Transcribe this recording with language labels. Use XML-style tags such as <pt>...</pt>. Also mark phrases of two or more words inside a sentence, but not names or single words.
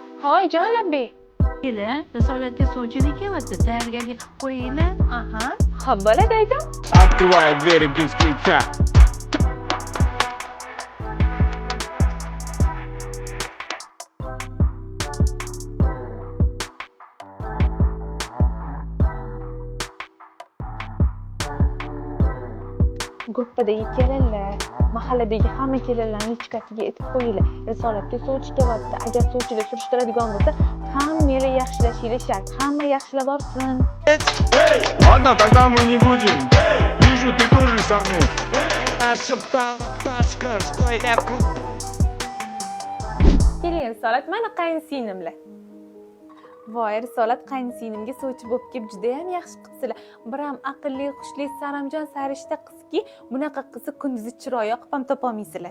<uz>Hoy Jalabi. Kelin, risolatga sovchilik kelyapti. Tayyorgarlik qilib qo'yinglar. Aha. Xo'p, bo'ladi aytam.</uz> <ru>Открывает двери без ключа.</ru> <uz>Gruppadagi kelinlar, mahalladagi hamma kelinlarni ichkasiga aytib qo'yinglar. Risolatga sovchi kelyapti. Agar sovchilik surishtiradigan bo'lsa, hammanglar yaxshilashinglar shart. Hamma yaxshilab borsin.</uz> <ru>Ладно, тогда мы не будем. Вижу, ты тоже со мной.</ru> <uz>Keling Risolat, mana qaynsinglimlar. Voy, Risolat qaynsinimga sovchi bo'lib kelib juda ham yaxshi qilibsizlar. Bir ham aqlli, xushli, saramjon, sarishta qizki, bunaqa qizni kunduzi chiroyi yoqib ham topolmaysizlar.</uz>